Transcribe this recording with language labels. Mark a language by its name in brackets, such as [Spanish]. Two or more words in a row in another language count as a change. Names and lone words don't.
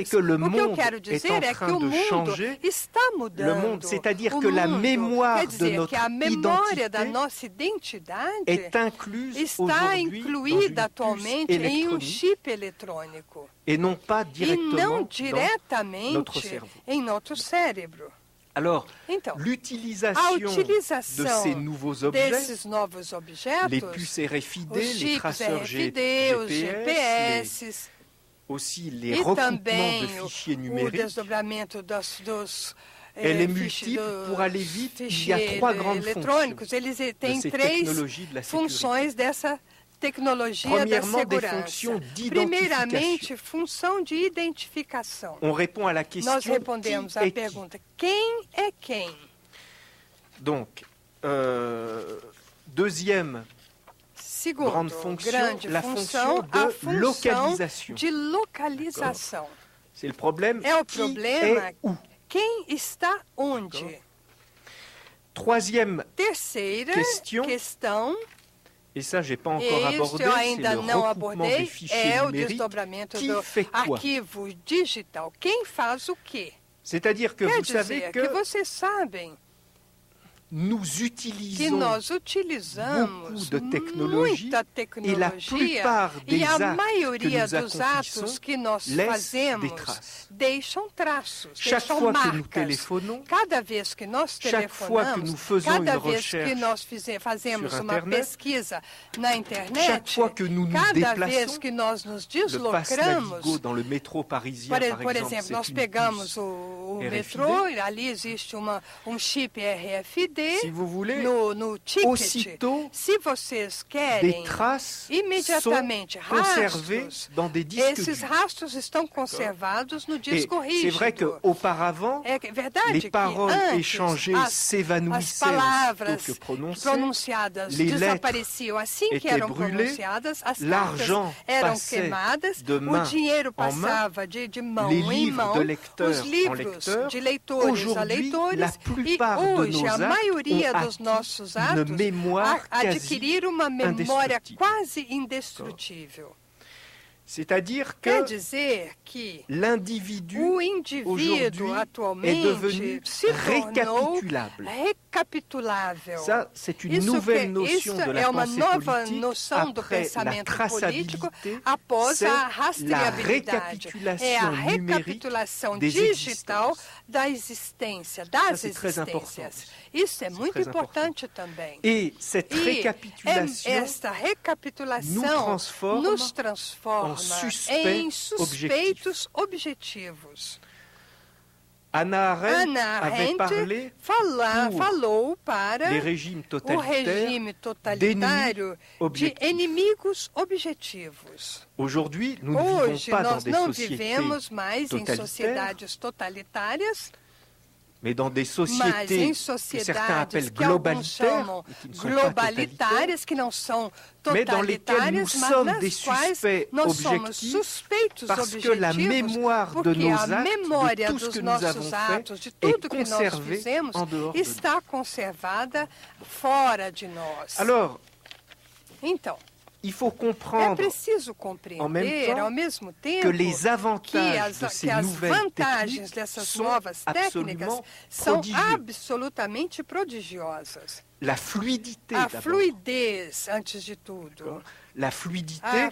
[Portuguese] O que eu quero dizer é que o mundo está mudando. [French] C'est-à-dire que la mémoire de notre [Portuguese] a memória da nossa identidade está incluída atualmente em um chip eletrônico e não diretamente em nosso cérebro. [French] Alors, [Portuguese] então, [French] l'utilisation de ces nouveaux objets, [Portuguese] desses novos objetos, [French] les puces RFID, les traceurs [Portuguese] os GPS, [French] aussi les recoupements de fichiers numériques, [Portuguese] o desdobramento dos [French] elle est multiple. Pour aller vite, il y a trois grandes fonctions [Portuguese] eles têm [French] de ces [Portuguese] três [French] technologies de la [Portuguese] funções dessa tecnologia da segurança. Primeiramente, função de identificação. [French] On répond à la question, [Portuguese] nós respondemos à pergunta, quem é quem? [French] Donc, deuxième grande fonction, la fonction de localisation. [Portuguese] De localização. [French] C'est le problème, [Portuguese] é o problema, [French] où? [Portuguese] Quem está onde? [French] Troisième [Portuguese] terceira questão, [French] et ça, j'ai pas encore abordé, c'est le recoupement des fichiers numériques. Qui fait quoi? [Portuguese] Arquivo digital. Quem faz o quê? [French] C'est-à-dire que vous savez que [Portuguese] vocês sabem [French] nous utilisons [Portuguese] que nós utilizamos [French] beaucoup de technologies, [Portuguese] muita [French] et la plupart des [Portuguese] dos atos que nós fazemos deixam traços, [French] chaque [Portuguese] deixam [French] fois [Portuguese] marcas. [French] Que nous téléphonons, [Portuguese] cada vez que nós telefonamos, cada vez que nós fazemos uma pesquisa na internet, cada vez que nós nos deslocamos, [French] dans le métro parisien, [Portuguese] por exemplo, nós pegamos o metrô, ali existe um chip RFID, [French] si vous voulez, [Portuguese] no ticket. [French] Aussitôt, [Portuguese] se vocês querem, imediatamente rastros, [French] dans des disques [Portuguese] esses rastros estão conservados no disco rígido. [French] C'est vrai qu'auparavant, les paroles échangées s'évanouissaient aussitôt que [Portuguese] pronunciadas desapareciam assim que eram pronunciadas, as cartas eram queimadas, o dinheiro passava de mão em mão, os livros de leitores a leitores, e hoje a maioria dos nossos atos adquiriram uma memória quase indestrutível. [French] C'est-à-dire que [Portuguese] quer dizer que [French] l'individu [Portuguese] atualmente [French] est devenu [Portuguese] recapitulável. [French] Ça, c'est une nouvelle notion de la pensée politique [Portuguese] noção do pensamento político após a rastreabilidade. É a recapitulação digital da existência, das existências. Isso é muito importante também. E esta recapitulação nos transforma em suspeitos objetivos. Hannah Arendt falou para o regime totalitário de inimigos objetivos. Hoje, nós não vivemos mais em sociedades totalitárias, [French] mais dans des sociétés que certains appellent [Portuguese] globalitárias, que não são totalitárias, mas nas quais nós somos suspeitos objetivos, porque a memória dos nossos atos, de tudo que nós fizemos, está conservada fora de nós. Então, [French] il faut comprendre [Portuguese] preciso compreender ao mesmo tempo que as vantagens dessas novas técnicas são absolutamente prodigiosas. A fluidez, antes de tudo. A fluidez,